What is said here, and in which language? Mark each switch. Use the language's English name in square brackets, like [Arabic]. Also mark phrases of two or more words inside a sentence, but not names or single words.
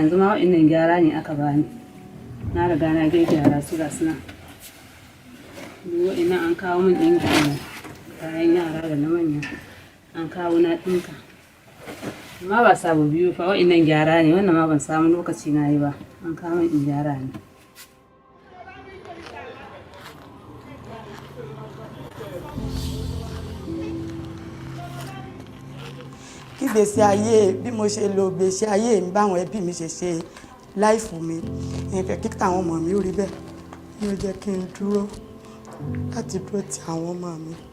[Hausa] Yanzu ma wa'annan gyara ne aka bani, na riga na gyara su ga suna. Wa'annan an kawo min dinki kayan yara da na manya, an kawo na dinka. Amma ba sabu biyu fa, wa'annan gyara ne, wannan ma ban samu lokaci na yi ba, an kawo min in gyara ne. [Yoruba] Kí ìgbésí ayé bí mo ṣe lo ìgbésí ayé mi báwọn ẹbí mi ṣe láìfù mi, ìfẹ́ kí táwọn ọmọ mi ó rí bẹ́ẹ̀ ni ó jẹ́ kí n dúró láti dúró ti àwọn ọmọ mi.